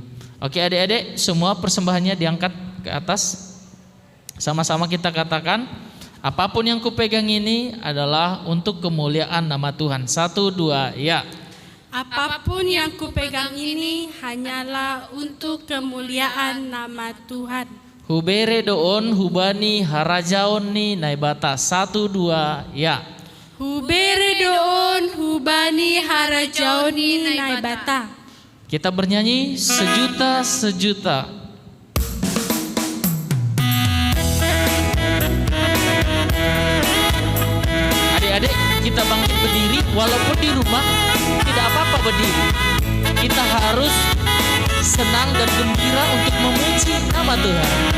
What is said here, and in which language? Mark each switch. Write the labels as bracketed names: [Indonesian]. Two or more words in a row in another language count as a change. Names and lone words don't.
[Indonesian] Oke adik-adik, semua persembahannya diangkat ke atas. Sama-sama kita katakan, apapun yang kupegang ini adalah untuk kemuliaan nama Tuhan. 1, 2, ya. Apapun yang kupegang ini hanyalah untuk kemuliaan nama Tuhan. [Batak Simalungun] Hubere doon hubani harajaon ni naibata. [Indonesian] 1, 2 ya. [Batak Simalungun] Hubere doon hubani harajaoni naibata. [Indonesian] Kita bernyanyi sejuta sejuta. Adik-adik, kita bangkit berdiri. Walaupun di rumah tidak apa-apa berdiri. Kita harus senang dan gembira untuk memuji nama Tuhan.